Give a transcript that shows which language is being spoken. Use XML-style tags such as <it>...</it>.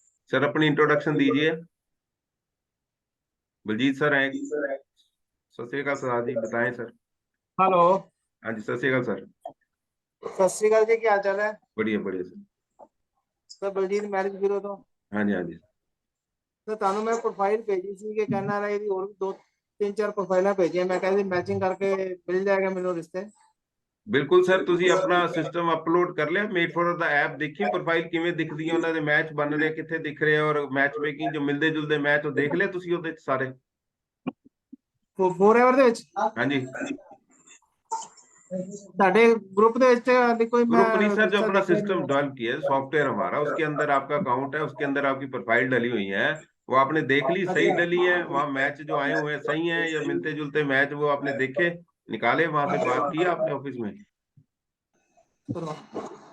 <hi>Sir अपनी introduction दीजिए। Baljeet sir हैं? सत श्री अकाल सर जी, बताएं सर। हेलो। हाँ जी, सत श्री अकाल सर। सत श्री अकाल जी, क्या हाल चाल है? बढ़िया बढ़िया sir. Sir Baljeet marriage bureau तो हाँ जी हाँ जी।</hi> <pa>सर ਤੁਹਾਨੂੰ ਮੈਂ ਪ੍ਰੋਫਾਈਲ ਭੇਜੀ ਸੀ ਕਿ ਕਹਿਣਾ ਰਹੀ ਦੀ ਹੋਰ ਦੋ ਤਿੰਨ ਚਾਰ ਪ੍ਰੋਫਾਈਲਾਂ ਭੇਜੀਆਂ, ਮੈਂ ਕਹਿੰਦੀ ਮੈਚਿੰਗ ਕਰਕੇ ਮਿਲ ਜਾਏਗਾ ਮੈਨੂੰ ਰਿਸ਼ਤੇ। ਬਿਲਕੁਲ ਸਰ, ਤੁਸੀਂ ਆਪਣਾ ਸਿਸਟਮ ਅਪਲੋਡ ਕਰ ਲਿਆ, ਮੇਡ ਫॉर ਦਾ ਐਪ ਦੇਖੀ ਪ੍ਰੋਫਾਈਲ ਕਿਵੇਂ ਦਿਖਦੀ ਹੈ, ਉਹਨਾਂ ਦੇ ਮੈਚ ਬਣ ਰਹੇ ਕਿੱਥੇ ਦਿਖ ਰਹੇ, ਔਰ ਮੈਚ ਮੇਕਿੰਗ ਜੋ ਮਿਲਦੇ ਜੁਲਦੇ ਮੈਚ ਉਹ ਦੇਖ ਲਿਆ ਤੁਸੀਂ ਉਹਦੇ ਚ ਸਾਰੇ? ਫੋਰਐਵਰ ਦੇ ਵਿੱਚ ਹਾਂਜੀ। ਤੁਹਾਡੇ ग्रुप ਦੇ ਵਿੱਚ ਹਾਲੇ ਕੋਈ मैं</pa> <hi>ग्रुप नहीं सर, जो रिश्ता अपना देखा नहीं सिस्टम है। डेवलप किया है, सॉफ्टवेयर हमारा, उसके अंदर आपका अकाउंट है, उसके अंदर आपकी प्रोफाइल डली हुई है, वो आपने देख ली, सही डली है, वहाँ मैच जो आए हुए हैं सही है या मिलते जुलते मैच वो आपने देखे, निकाले, वहां से बात की आपने ऑफिस में?</hi>